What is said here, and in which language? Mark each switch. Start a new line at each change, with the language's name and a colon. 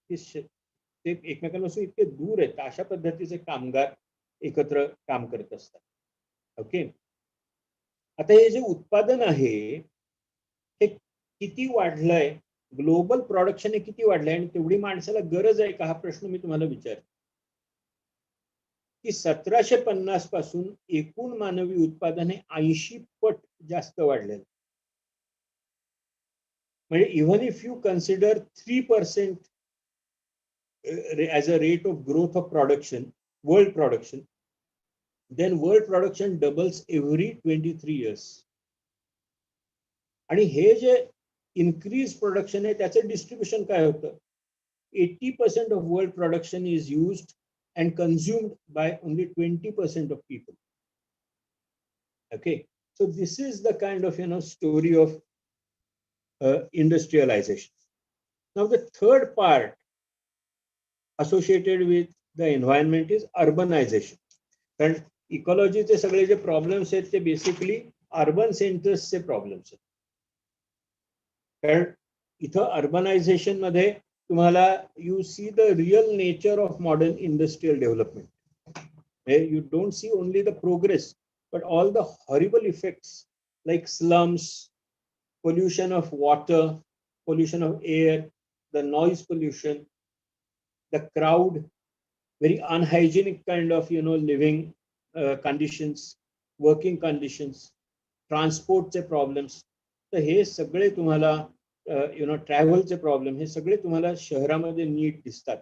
Marathi: ते एकमेकांपासून इतके दूर आहेत. अशा पद्धतीचे कामगार एकत्र काम करत असतात. ओके, आता हे जे उत्पादन आहे हे किती वाढलंय, ग्लोबल प्रोडक्शन हे किती वाढलंय आणि तेवढी माणसाला गरज आहे का, हा प्रश्न मी तुम्हाला विचारतो. की 1750 पासून एकूण मानवी उत्पादन हे 80 पट जास्त वाढलेलं. म्हणजे
English: Even if you consider 3% as a rate of growth of production, world production, then world production doubles every 23 years.
Marathi: आणि हे जे
English: increase production
Marathi: आहे त्याचं डिस्ट्रीब्युशन काय होतं.
English: 80% of world production is used and consumed by only 20% of people. Okay, so this is the kind of story of industrialization. Now the third part associated with the environment is urbanization.
Marathi: कारण इकॉलॉजीचे सगळे जे problems आहेत ते basically urban सेंटर्सचे problems आहेत. कारण इथं urbanisation मध्ये तुम्हाला
English: You see the real nature of modern industrial development. You don't see only the progress, but all the horrible effects like slums, pollution of water, pollution of air, the noise pollution, the crowd, very unhygienic kind of living conditions, working conditions, transportचे problems.
Marathi: तर हे सगळे तुम्हाला ट्रॅव्हलचे problem हे सगळे तुम्हाला शहरामध्ये नीट दिसतात.